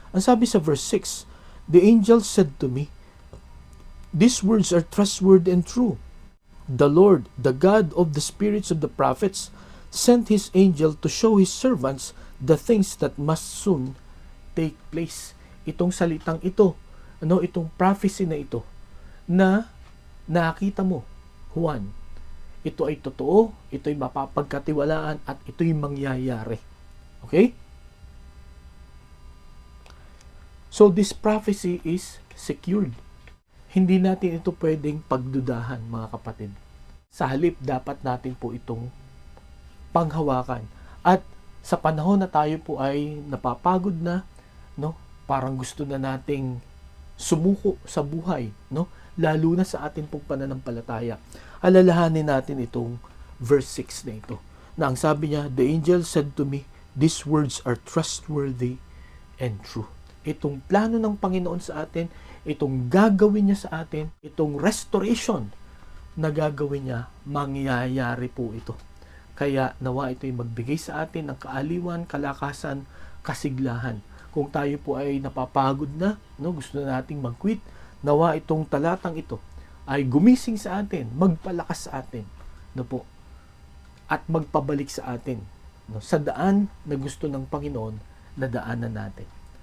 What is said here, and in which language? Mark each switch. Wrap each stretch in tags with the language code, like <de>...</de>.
<tl>Ang sabi sa</tl> <en>verse 6, the angel said to me, these words are trustworthy and true. The Lord, the God of the spirits of the prophets, sent His angel to show His servants the things that must soon take place.</en> <tl>Itong salitang ito, ano, itong prophecy na ito, na nakita mo, Juan, ito ay totoo, ito ay mapapagkatiwalaan, at ito ay mangyayari. Okay?</tl> <en>So, this prophecy is secured.</en> <tl>Hindi natin ito pwedeng pagdudahan, mga kapatid. Sa halip, dapat natin po itong panghawakan. At sa panahon na tayo po ay napapagod na, no, parang gusto na nating sumuko sa buhay, no? Lalo na sa atin pong pananampalataya. Alalahanin natin itong verse 6 na ito. Na ang sabi niya,</tl> <en>"The angel said to me, these words are trustworthy and true."</en> <tl>Itong plano ng Panginoon sa atin, itong gagawin niya sa atin, itong restoration na gagawin niya, mangyayari po ito. Kaya nawa ito'y magbigay sa atin ng kaaliwan, kalakasan, kasiglahan. Kung tayo po ay napapagod na, no, gusto na nating mag-quit, nawa itong talatang ito ay gumising sa atin, magpalakas sa atin, no po, at magpabalik sa atin, no, sa daan na gusto ng Panginoon na daanan natin.</tl>